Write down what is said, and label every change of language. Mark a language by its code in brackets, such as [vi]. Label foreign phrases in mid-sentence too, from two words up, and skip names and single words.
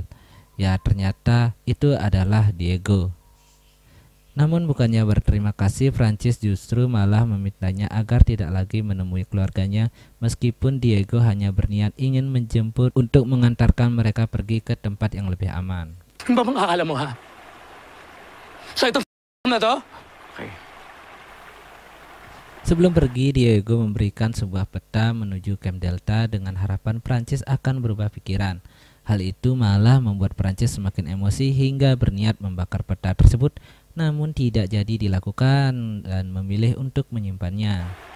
[id] Ya, ternyata itu adalah Diego. Namun bukannya berterima kasih, Prancis justru malah memintanya agar tidak lagi menemui keluarganya meskipun Diego hanya berniat ingin menjemput untuk mengantarkan mereka pergi ke tempat yang lebih aman. [tl] Ano ba mga akala mo, ha? Sa itong na to? Okay. [id] Sebelum pergi, Diego memberikan sebuah peta menuju Camp Delta dengan harapan Prancis akan berubah pikiran. Hal itu malah membuat Prancis semakin emosi hingga berniat membakar peta tersebut, namun tidak jadi dilakukan dan memilih untuk menyimpannya.